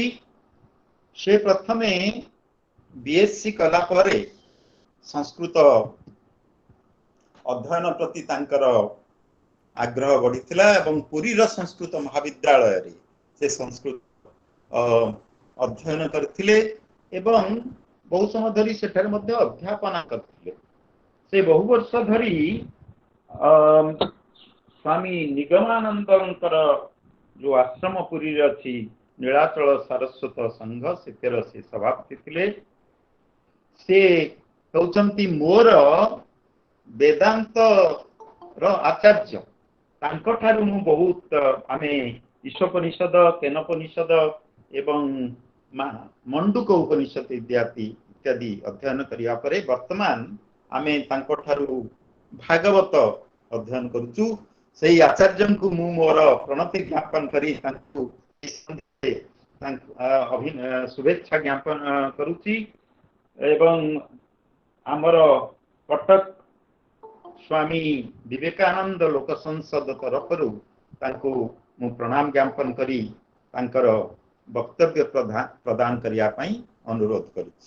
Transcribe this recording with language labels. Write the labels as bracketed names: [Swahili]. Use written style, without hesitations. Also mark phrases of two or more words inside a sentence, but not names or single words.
[Odia] ସେ ପ୍ରଥମେ ବିଏସସି କଲା ପରେ ସଂସ୍କୃତ ଅଧ୍ୟୟନ ପ୍ରତି ତାଙ୍କର ଆଗ୍ରହ ବଢ଼ିଥିଲା ଏବଂ ପୁରୀର ସଂସ୍କୃତ ମହାବିଦ୍ୟାଳୟରେ ସେ ସଂସ୍କୃତ ଅଧ୍ୟୟନ କରିଥିଲେ ଏବଂ ବହୁ ସମୟ ଧରି ସେଠାରେ ମଧ୍ୟ ଅଧ୍ୟାପନା କରିଥିଲେ। ସେ ବହୁ ବର୍ଷ ଧରି ସ୍ୱାମୀ ନିଗମାନନ୍ଦଙ୍କର ଯୋ ଆଶ୍ରମ ପୁରୀରେ ଅଛି ନୀଳାଚଳ ସାରସ୍ୱତ ସଂଘ ସେଥିର ସେ ସଭାପତି ଥିଲେ। ସେ କହୁଛନ୍ତି ମୋର ବେଦାନ୍ତର ଆଚାର୍ଯ୍ୟ ତାଙ୍କଠାରୁ ମୁଁ ବହୁତ ଆମେ ଈଶୋପନିଷଦ କେନୋପନିଷଦ ଏବଂ ମାଣ୍ଡୂକ୍ୟ ଉପନିଷଦ ଇତ୍ୟାଦି ଅଧ୍ୟୟନ କରିଆ ପରେ ବର୍ତ୍ତମାନ ଆମେ ତାଙ୍କଠାରୁ ଭାଗବତ ଅଧ୍ୟୟନ କରୁଛୁ। ସେହି ଆଚାର୍ଯ୍ୟଙ୍କୁ ମୁଁ ମୋର ପ୍ରଣତି ଜ୍ଞାପନ କରି ତାଙ୍କୁ ଶୁଭେଚ୍ଛା ଜ୍ଞାପନ କରୁଛି ଏବଂ ଆମର କଟକ ସ୍ୱାମୀ ବିବେକାନନ୍ଦ ଲୋକ ସଂସଦ ତରଫରୁ ତାଙ୍କୁ ମୁଁ ପ୍ରଣାମ ଜ୍ଞାପନ କରି ତାଙ୍କର ବକ୍ତବ୍ୟ ପ୍ରଦାନ କରିବା ପାଇଁ ଅନୁରୋଧ କରୁଛି।